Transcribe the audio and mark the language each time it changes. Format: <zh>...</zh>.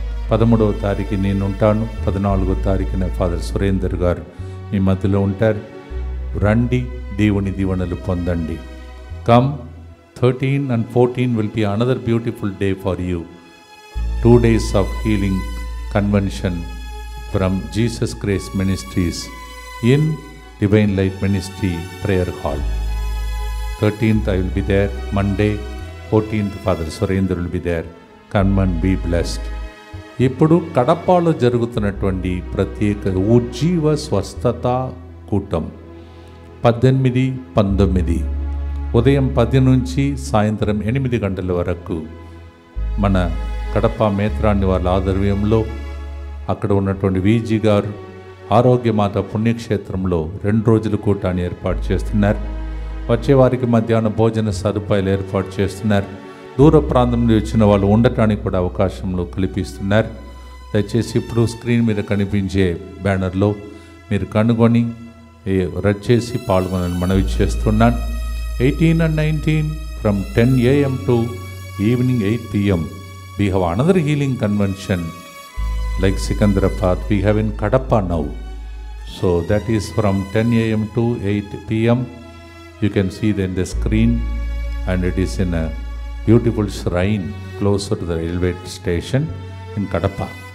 <te>13వ తారీఖు నేను ఉంటాను, 14వ తారీఖున ఫాదర్ సురేందర్ గారు మీ మధ్యలో ఉంటారు. రండి, దేవుని దీవెనలు పొందండి.</te> <en>Come. 13 and 14 will be another beautiful day for you. 2 days of healing convention from Jesus Christ Ministries in Divine Light Ministry Prayer Hall. 13th I will be there, Monday. 14th Father Surendra will be there. Come and be blessed.</en> <te>ఇప్పుడు కడపలో జరుగుతున్నటువంటి ప్రత్యేక ఉజ్జీవ స్వస్థత కూటం 18, 19 ఉదయం 10 నుంచి సాయంత్రం 8 గంటల వరకు మన కడప మేత్రాన్ని వాళ్ళ ఆధ్వర్యంలో అక్కడ ఉన్నటువంటి వీజీ గారు ఆరోగ్యమాత పుణ్యక్షేత్రంలో 2 రోజుల కూటాన్ని ఏర్పాటు చేస్తున్నారు. వచ్చే వారికి మధ్యాహ్న భోజన సదుపాయాలు ఏర్పాటు చేస్తున్నారు. దూర ప్రాంతం నుండి వచ్చిన వాళ్ళు ఉండటానికి కూడా అవకాశంలో కల్పిస్తున్నారు. దయచేసి ఇప్పుడు స్క్రీన్ మీద కనిపించే బ్యానర్లో మీరు కనుగొని రద్దు చేసి పాల్గొనని మనవి చేస్తున్నాను.</te> <en>18 and 19 from 10 AM to evening 8 PM. We have another healing convention like Sikandrabad. We have in Kadapa now. So that is from 10 AM to 8 PM. You can see it in the screen, and it is in a beautiful shrine closer to the railway station in Kadapa.</en>